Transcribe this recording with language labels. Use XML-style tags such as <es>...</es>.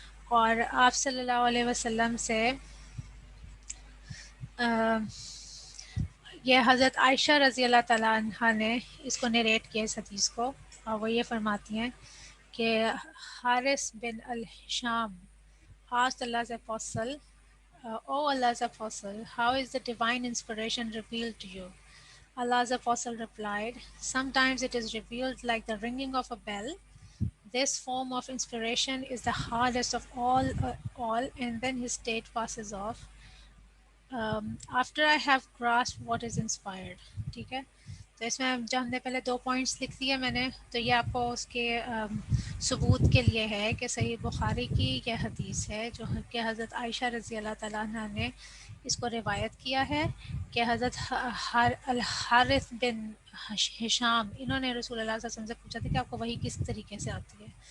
<ur>اور آپ صلی اللہ علیہ وسلم سے یہ حضرت عائشہ رضی اللہ تعالیٰ عنہ نے اس کو نریٹ کیا اس حدیث کو، اور وہ یہ فرماتی ہیں کہ حارث بن الشام</ur> <en>asked Allah's apostle, "O Allah's apostle, how is the divine inspiration revealed to you?" Allah's apostle replied, "Sometimes it is revealed like the ringing of a bell. This form of inspiration is the hardest of all, and then his state passes off. After I have grasped what is inspired."</en> <ur>ٹھیک ہے. تو اس میں جو ہم نے پہلے 2 points لکھ دیے میں نے، تو یہ آپ کو اس کے ثبوت کے لیے ہے کہ صحیح بخاری کی یہ حدیث ہے جو کہ حضرت عائشہ رضی اللہ تعالیٰ عنہ نے اس کو روایت کیا ہے کہ حضرت الحارث بن ہشام انہوں نے رسول اللہ صلی اللہ علیہ وسلم سے پوچھا تھا کہ آپ کو وحی کس طریقے سے آتی ہے.</ur>